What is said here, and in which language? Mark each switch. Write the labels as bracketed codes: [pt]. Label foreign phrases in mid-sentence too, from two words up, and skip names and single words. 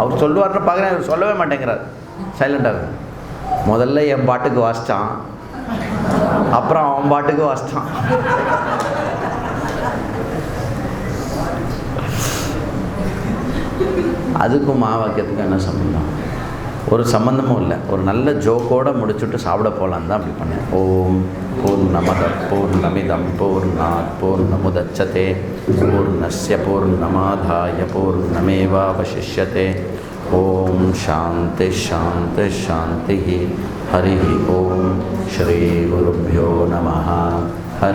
[ta] அவர் சொல்லுவார்னு பார்க்குறேன், அவர் சொல்லவே மாட்டேங்கிறார், சைலண்டாக இருக்கு. முதல்ல என் பாட்டுக்கு வாசித்தான், அப்புறம் அவன் பாட்டுக்கு வாசித்தான். அதுக்கும் வாக்கியத்துக்கும் என்ன சம்பந்தம்? ஒரு சம்மந்தமும் இல்லை. ஒரு நல்ல ஜோக்கோடு முடிச்சுட்டு சாப்பிட போகலான்னு தான் அப்படி பண்ணேன். [sa] ॐ पूर्णमदः पूर्णमिदम् पूर्णात् पूर्णमुदच्यते पूर्णस्य पूर्णमादाय पूर्णमेवावशिष्यते. ॐ शान्ति शान्ति शान्ति. हरि ॐ. श्री गुरुभ्यो नमः.